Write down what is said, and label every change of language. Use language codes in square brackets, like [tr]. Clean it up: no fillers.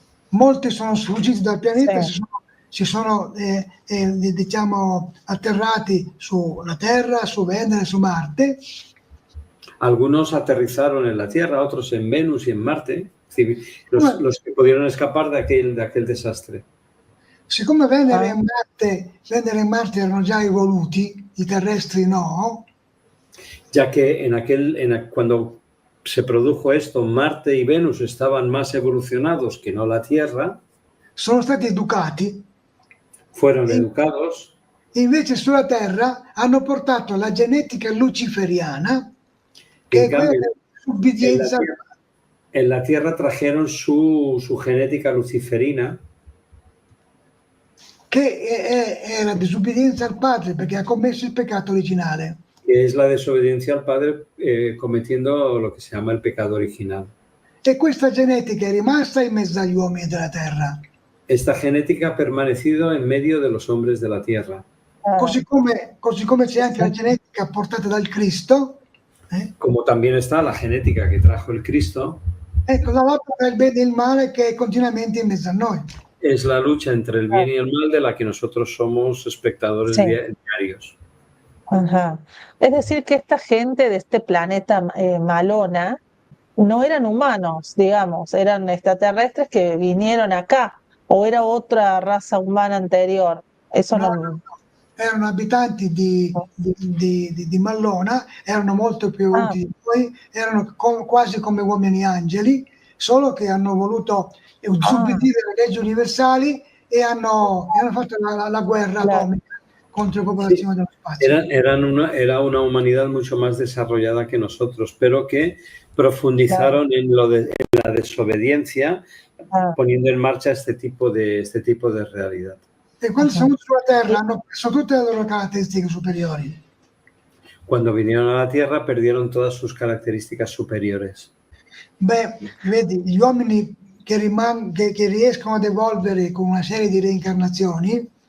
[it] Molti sono sfuggiti dal pianeta, Sì. si sono diciamo atterrati sulla Terra, su Venere, su Marte. [es] Algunos aterrizaron en la Tierra, otros en Venus y en Marte, los que pudieron escapar de aquel desastre. [it] Siccome Venere e Marte erano già evoluti, i terrestri no, [es] Ya que cuando se produjo esto, Marte y Venus estaban más evolucionados que no la Tierra, [it] sono stati educati, [es] fueron educados, [it] e invece sulla Terra hanno portato la genetica luciferiana, che è quella dell'obbedienza. [es] En la Tierra trajeron su genética luciferina, [it] che è la disobbedienza al padre, perché ha commesso il peccato originale. [es] que es la desobediencia al Padre cometiendo lo que se llama el pecado original. [it] E questa genetica è rimasta in mezzo agli uomini della Terra. [es] Esta genética ha permanecido en medio de los hombres de la Tierra. [it] Così come c'è anche la genetica portata dal Cristo. [es] Como también está la genética que trajo el Cristo. [it] Ecco, la lotta tra il bene e il male che è continuamente in mezzo a noi. [es] Es la lucha entre el bien y el mal de la que nosotros somos espectadores diarios. Ajá. Es decir, que esta gente de este planeta Malona no eran humanos, digamos, eran extraterrestres que vinieron acá, o era otra raza humana anterior. Eso no. [it] Erano abitanti di Mallona, erano molto più evoluti di noi, erano quasi come uomini angeli, solo che hanno voluto ubbidire le leggi universali e hanno fatto la guerra atomica contra la popolazione dello spazio. [es] Era una humanidad mucho más desarrollada que nosotros, pero que profundizaron en la desobediencia, poniendo en marcha este tipo de realidad. [it] E quando sono venuti sulla Terra hanno perso tutte le loro caratteristiche superiori. [es] Cuando vinieron a la Tierra perdieron todas sus características superiores. [it] Beh, vedi, gli uomini che riescono ad evolvere con una serie di reincarnazioni.